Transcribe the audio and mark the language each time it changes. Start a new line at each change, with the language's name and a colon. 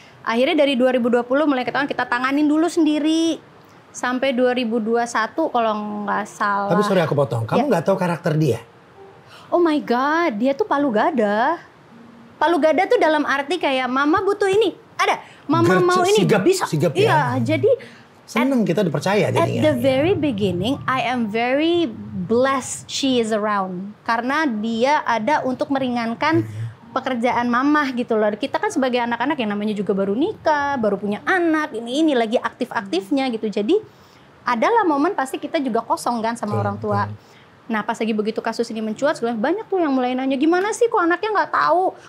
Indonesian: Akhirnya dari 2020 mulai ketahuan kita tanganin dulu sendiri sampai 2021 kalau nggak salah. Tapi sorry aku potong. Kamu nggak tahu karakter dia?
English: Oh my god,
Indonesian: dia tuh palu gada. Palu gada tuh dalam arti kayak mama butuh ini, ada. Mama mau ini bisa. Sigap ya. Iya, jadi seneng kita dipercaya jadinya.
English: At the very beginning, I am very blessed she is around.
Indonesian: Karena dia ada untuk meringankan pekerjaan mamah gitu loh. Kita kan sebagai anak-anak yang namanya juga baru nikah, baru punya anak, ini lagi aktif-aktifnya gitu. Jadi adalah momen pasti kita juga kosong kan sama orang tua. Nah pas lagi begitu kasus ini mencuat, banyak tuh yang mulai nanya, gimana sih kok anaknya nggak tahu?